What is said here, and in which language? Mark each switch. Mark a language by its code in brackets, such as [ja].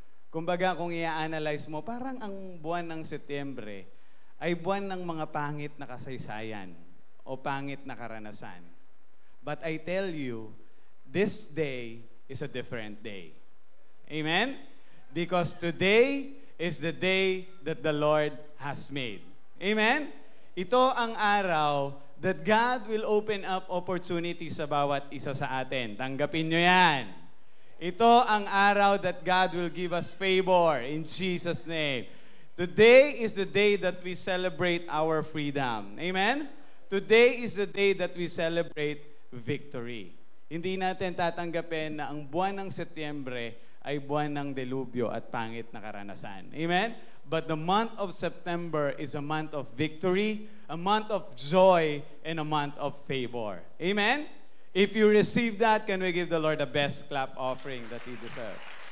[tl] Kumbaga, kung i-analyze mo, parang ang buwan ng Setyembre ay buwan ng mga pangit na kasaysayan o pangit na karanasan. [en] But I tell you, this day is a different day. Amen? Because today is the day that the Lord has made. Amen? [tl] Ito ang araw [en] that God will open up opportunities [tl] sa bawat isa sa atin. Tanggapin nyo yan. Ito ang araw [en] that God will give us favor in Jesus' name. Today is the day that we celebrate our freedom. Amen? Today is the day that we celebrate victory. [tl] Hindi natin tatanggapin na ang buwan ng Setyembre ay buwan ng delubyo at pangit na karanasan. [en] Amen? But the month of September is a month of victory, a month of joy, and a month of favor. Amen? If you receive that, can we give the Lord the best clap offering that He deserves?